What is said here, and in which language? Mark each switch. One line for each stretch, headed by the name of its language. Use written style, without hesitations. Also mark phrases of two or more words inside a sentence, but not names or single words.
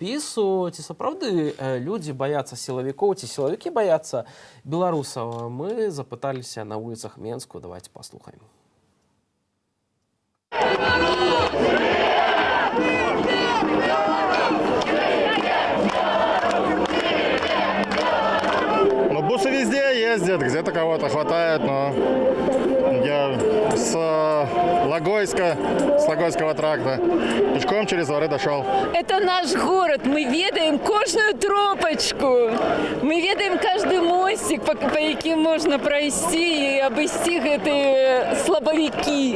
Belarusian: Ці сапраўды людзі баяцца сілавікоў, ці сілавікі баяцца беларусаў? Мы запыталіся на вуліцах Менску.
Russian: Давайте паслухаем. Ну, бусы везде ездят, где-то кого-то хватает, но я с Логойского тракта пешком через дворы дошел. Это наш город, мы ведаем каждую тропочку, мы ведаем каждый мостик, по яким можно пройти и обойти эти слабовики.